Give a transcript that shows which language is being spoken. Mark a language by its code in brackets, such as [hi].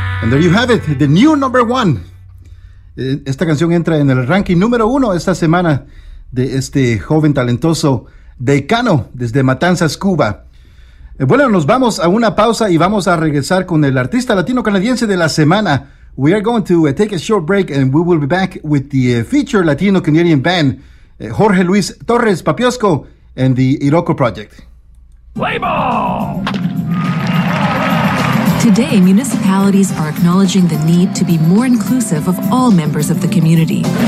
[en] There you have it, the new number one. [es] Esta canción entra en el ranking número uno esta semana de este joven talentoso Decano desde Matanzas, Cuba. Bueno, nos vamos a una pausa y vamos a regresar con el artista latino-canadiense de la semana. [en] We are going to take a short break and we will be back with the feature Latino-Canadian band, Jorge Luis Torres Papiosco and the Iroko Project. Play ball! Today, municipalities are acknowledging the need to be more inclusive of all members of the community.